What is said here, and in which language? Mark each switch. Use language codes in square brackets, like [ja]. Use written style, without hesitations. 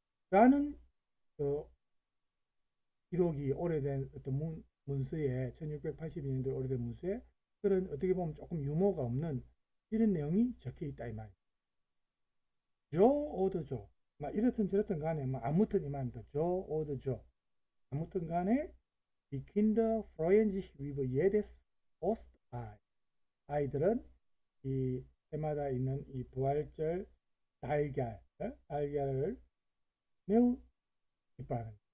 [ko] 라는 기록이 오래된 어떤 문서에 1682년도 오래된 문서에 그런 어떻게 보면 조금 유머가 없는 이런 내용이 적혀 있다 이 말이에요. 조 오더 조 막 이렇든 저렇든 간에 뭐 아무튼 이 말입니다. 조 오더 조 아무튼 간에 [de] Die Kinder freuen sich über jedes Ostei. [ko] 아이들은 이 해마다 있는 이 부활절 달걀을 매우 기뻐하는.